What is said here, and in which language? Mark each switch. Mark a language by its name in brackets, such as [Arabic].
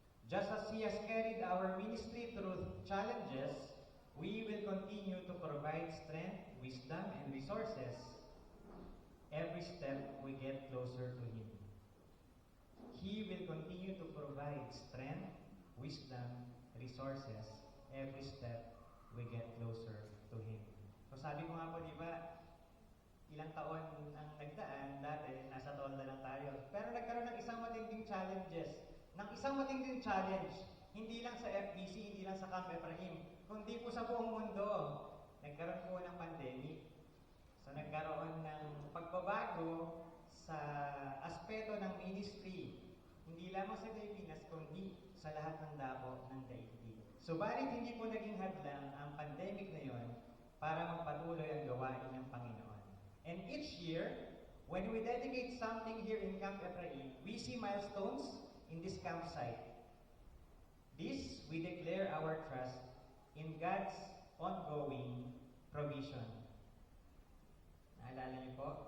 [English] Just as He has carried our ministry through challenges, we will continue to provide strength, wisdom, and resources every step we get closer to Him. He will continue to provide strength, wisdom, resources every step we get closer to Him. [Filipino] So sabi ko nga po, di ba, ilang taon ang nagdaan, dati nasa tolda lang tayo. Pero nagkaroon ng isang matinding challenges. Ng isang matinding challenge, hindi lang sa FBC, hindi lang sa Camp Ephraim, kundi po sa buong mundo. Nagkaroon po ng pandemic. So nagkaroon ng pagbabago sa aspeto ng ministry. Hindi lamang sa Pilipinas, kundi sa lahat ng dako ng daigdig. Subalit hindi po naging hadlang ang pandemic na yon para magpatuloy ang gawain ng Panginoon. [English] And each year, when we dedicate something here in Camp Ephraim, we see milestones in this campsite. This, we declare our trust in God's ongoing provision. [Filipino] Naalala niyo po?